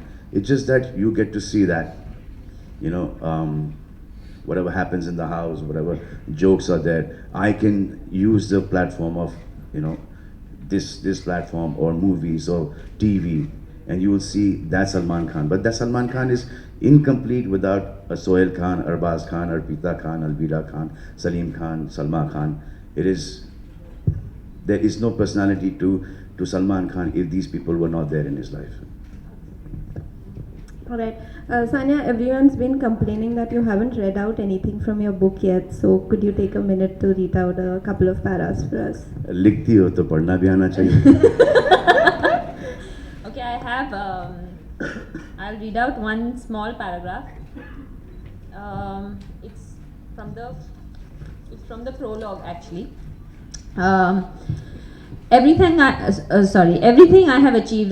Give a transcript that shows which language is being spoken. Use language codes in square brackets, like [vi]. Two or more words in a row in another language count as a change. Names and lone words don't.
[en] It's just that you get to see that, whatever happens in the house, whatever jokes are there, I can use the platform of, this platform or movies or TV, and you will see that's Salman Khan. But that Salman Khan is incomplete without a Sohail Khan, Arbaz Khan, Arpita Khan, Alvira Khan, Salim Khan, Salma Khan. There is no personality to Salman Khan if these people were not there in his life. Alright. Sania, everyone's been complaining that you haven't read out anything from your book yet. So could you take a minute to read out a couple of paras for us? [hi] लिखती हो तो पढ़ना भी आना चाहिए. [en] Okay, I have. I'll read out one small paragraph. It's from the prologue actually. Everything I have achieved.